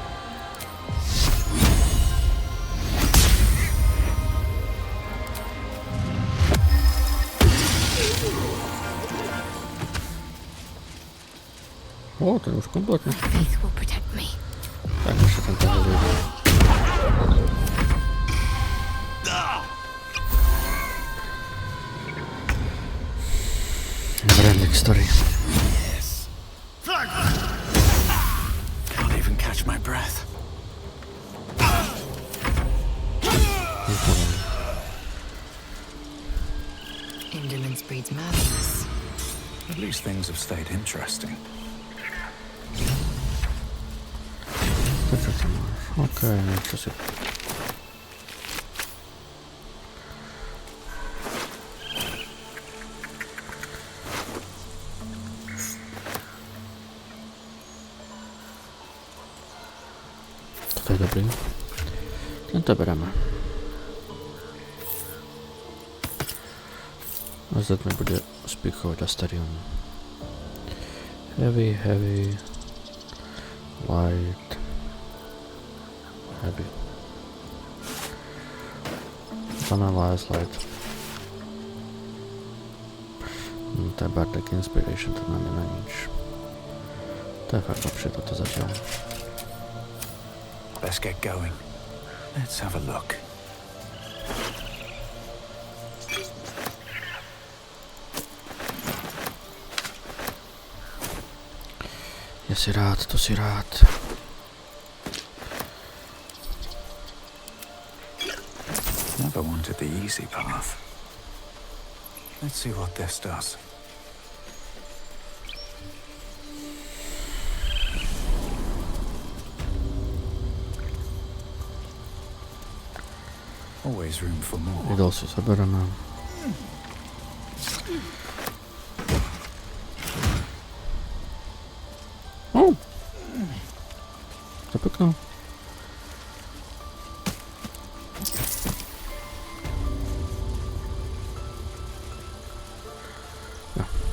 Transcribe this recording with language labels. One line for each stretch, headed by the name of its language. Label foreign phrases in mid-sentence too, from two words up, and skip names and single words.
Slovak: O, ten už kompletne.
English: Faith will protect me.
Slovak: Tak ešte tento hádže.
English: Branding story. Can't even catch my breath. Indolence breeds madness. At least things have stayed interesting.
Slovak: To čo tam máš? Okej, niečo si... Toto je dobrý. Tento bereme. A zad mi bude spíchovať Asterion.
English: Heavy, heavy, light, heavy. Analyze light.
Slovak: To je Bardic Inspiration, to nám je na nič. To je fakt lepšie toto zatiaľ.
English: Let's get going. Let's have a look.
Slovak: Ja si rád, to si rád.
English: Never wanted the easy path. Let's see what this does. Always room for more.
Slovak: Idol si zabereme. O! To pekné. Ja.